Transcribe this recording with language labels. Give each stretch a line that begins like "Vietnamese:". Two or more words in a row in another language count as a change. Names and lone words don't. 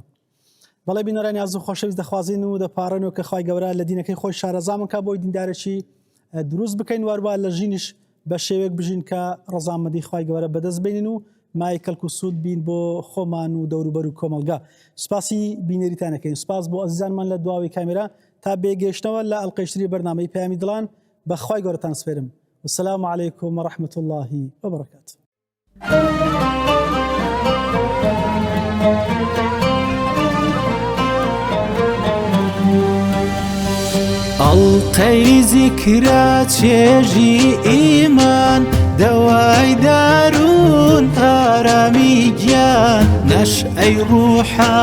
Central Kurdish: بەڵێ بینەرانی ئازیز و خۆشەویست دەخوازین و دەپارڕێنەوە کە خوای گەورە لە دینەکەی خۆی شارەزامن کا بۆی دیندارێکی دروست بکەین وەروە لە ژینش بە شێوەیەک بژین کە ڕەزامەندی خوای گەورە بەدەست بێنین و مای کەلک و سوود بین بۆ خۆمان و دەوروبەر و کۆمەلگا. سوپاسی بینەریتان دەکەین سوپاس بۆ ئەزیزانمان لە دواوی کامێرا تا بێگەیشتنەوە لە ئەڵقەیشتری بەرنامەی پەیامی دڵان بە خوای گەورەتان سپێرم.
Arabic: والسلام عليكم ورحمة الله وبركاته.
Central Kurdish: ئەڵقەی زیکرا چێژی ئیمان دەوای دارون ئارامی گیان نەشئەی ڕوحە